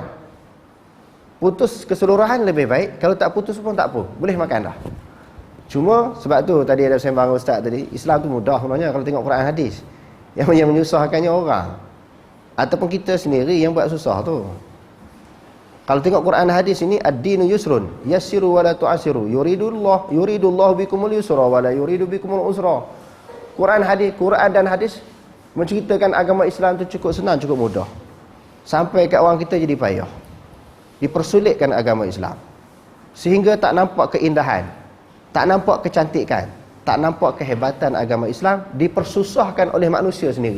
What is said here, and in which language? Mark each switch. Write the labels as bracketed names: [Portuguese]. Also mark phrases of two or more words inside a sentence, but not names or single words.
[Malay] Putus keseluruhan lebih baik. Kalau tak putus pun tak apa, boleh makan dah. Cuma sebab tu tadi ada sembang ustaz tadi, Islam tu mudah sebenarnya kalau tengok Quran hadis. Yang menyusahkannya orang, ataupun kita sendiri yang buat susah tu. Kalau tengok Quran hadis ini, [Arabic] الدين يسر يسروا ولا تعسروا، يريد الله بكم اليسر ولا يريد بكم العسر. [Malay] Quran dan hadis menceritakan agama Islam tu cukup senang, cukup mudah. Sampai kat orang kita jadi payah. Dipersulitkan agama Islam sehingga tak nampak keindahan, tak nampak kecantikan, tak nampak kehebatan agama Islam, dipersusahkan oleh manusia sendiri.